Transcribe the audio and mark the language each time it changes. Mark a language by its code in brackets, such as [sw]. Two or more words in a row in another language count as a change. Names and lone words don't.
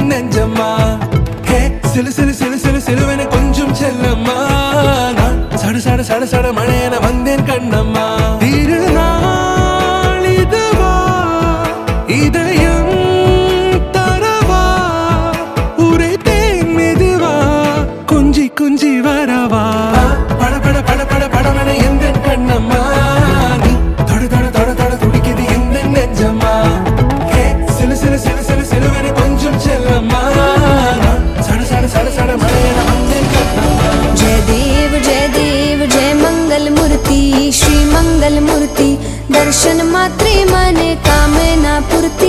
[ta] நெஞ்சம்மா ஹே சிலு சிலு சிலு சிலு சிலுவன கொஞ்சம் செல்லம்மா நான் சட சட சட சட மழையன வந்தேன் கண்ணம்மா திருநாள் இதுவா இதயம் தரவா உரைத்தேன் மெதுவா குஞ்சி குஞ்சி வரவா பட பட பட பட படவன எந்தன் கண்ணம்மா [mr] श्री मंगल मूर्ति दर्शन मात्रे माने कामना पूर्ति